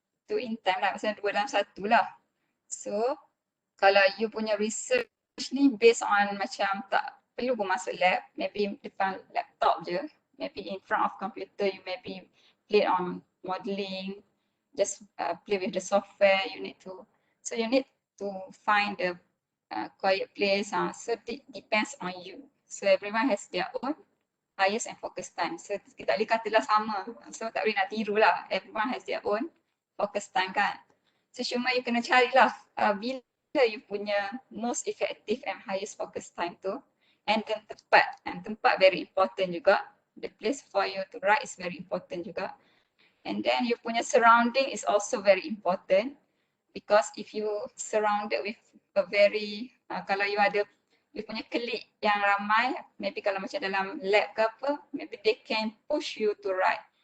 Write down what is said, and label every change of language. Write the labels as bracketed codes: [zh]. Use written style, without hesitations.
[ms] Tu [en] in time [ms] lah, maksudnya 2 dalam 1 lah. [en] So kalau you punya research ni based on [ms] macam tak perlu pun masuk lab, [en] maybe [ms] depan laptop je, [en] maybe in front of computer, you maybe play on modeling, just play with the software, you need to find a quiet place. So it depends on you. So everyone has their own highest and focus time. [ms] So kita tak boleh katalah sama. So tak boleh nak tiru lah. [en] Everyone has their own focus time kan. So [ms] cuma you kena carilah bila you punya [en] most effective and highest focus time tu, and then tempat very important juga. The place for you to write is very important juga. And then you punya surrounding is also very important because if you surrounded with a very kalau you punya colleague yang ramai, maybe [ms] kalau macam dalam lab ke apa, [en] maybe they can push you to write.